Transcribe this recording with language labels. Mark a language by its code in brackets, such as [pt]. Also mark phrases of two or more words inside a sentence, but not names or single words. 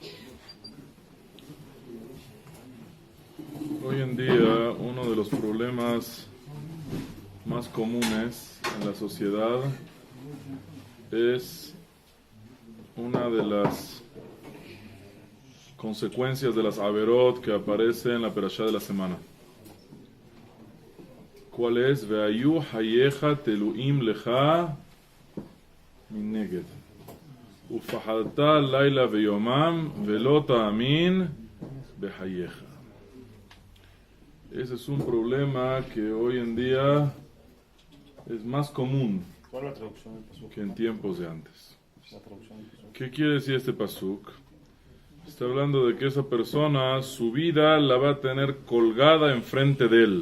[es] Hoy en día, uno de los problemas más comunes en la sociedad es una de las consecuencias de las averot que aparece en la perashá de la semana. ¿Cuál es? [he] והיו חייך תלואים לך מנגד. ופחדת לילה ויומם ולא תאמין בחייך. [es] Ese es un problema que hoy en día es más común ¿Cuál es la traducción del pasuk? que en tiempos de antes. La traducción del pasuk. ¿Qué quiere decir este pasuk? Está hablando de que esa persona, su vida la va a tener colgada enfrente de él.